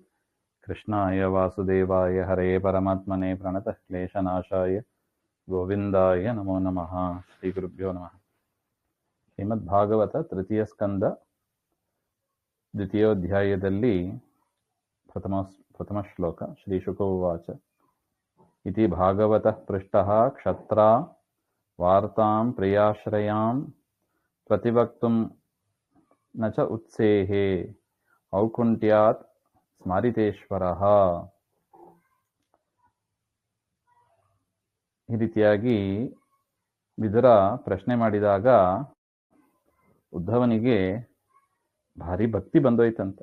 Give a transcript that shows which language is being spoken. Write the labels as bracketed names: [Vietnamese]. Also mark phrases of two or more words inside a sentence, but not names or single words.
[Sanskrit] कृष्णाय वासुदेवाय हरे परमात्मने प्रणतः क्लेशनाशाय ಗೋವಿಂದಾಯ ನಮೋ ನಮಃ. ಶ್ರೀ ಗುರುಭ್ಯೋ ನಮಃ. [Kannada] ಶ್ರೀಮದ್ ಭಾಗವತ ತೃತೀಯ ಸ್ಕಂದ ದ್ವಿತೀಯೋಧ್ಯಾಯದಲ್ಲಿ ಪ್ರಥಮ ಶ್ಲೋಕ. [Sanskrit] ಶ್ರೀ ಶುಕ ಉವಾಚ ಇತಿ ಭಾಗವತಃ ಪೃಷ್ಟಃ ಕ್ಷತ್ರಾ ವಾರ್ತಾಂ ಪ್ರಿಯಾಶ್ರಯಾಂ ಪ್ರತಿವಕ್ತುಂ ನ ಚ ಉತ್ಸೇಹೇ ಔಕುಂಠ್ಯಾತ್ ಸ್ಮಾರಿತೇಶ್ವರಃ. [Kannada] ಈ ರೀತಿಯಾಗಿ ವಿದುರ ಪ್ರಶ್ನೆ ಮಾಡಿದಾಗ ಉದ್ಧವನಿಗೆ ಭಾರಿ ಭಕ್ತಿ ಬಂದೋಯ್ತಂತೆ.